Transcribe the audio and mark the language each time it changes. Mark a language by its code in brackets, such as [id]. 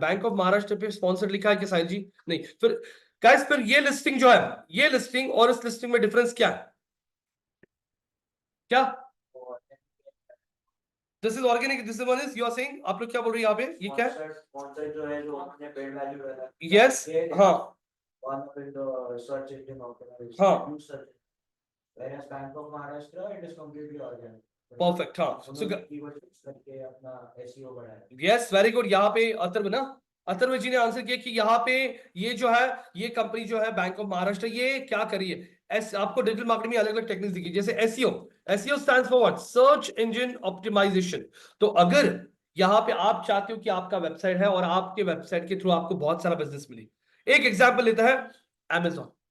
[hi] Bank of Maharashtra पे sponsor लिखा है कि साहिल जी? नहीं। फिर गाइस, फिर ये लिस्टिंग जो है, ये लिस्टिंग और इस लिस्टिंग में डिफरेंस क्या है? क्या? [en] this is organic, this one is, you are saying, [hi] आप लोग क्या बोल रहे हैं यहाँ पे? ये क्या है? स्पॉन्सर जो है, जो हमने पेड वैल्यू है, यस, हाँ [en] one of the search engine optimization, हाँ, huge search engine. Whereas Bank of Maharashtra, it is completely organic. Perfect, हाँ। [hi] उन्होंने keywords use करके अपना SEO बढ़ाया। [en] Yes, very good. [hi] यहाँ पे अथर्व ना, अथर्व जी ने आंसर किया कि यहाँ पे ये जो है, ये कंपनी जो है बैंक ऑफ महाराष्ट्र, ये क्या करिए, आपको डिजिटल मार्केटिंग में अलग अलग टेक्निक्स दिखी, जैसे SEO. [en] SEO stands for what? [hi] Search engine optimisation. तो अगर यहाँ पे आप चाहते हो कि आपका वेबसाइट है और आपके वेबसाइट के थ्रू आपको बहुत सारा बिजनेस मिले, एक एग्जाम्पल लेता है Amazon।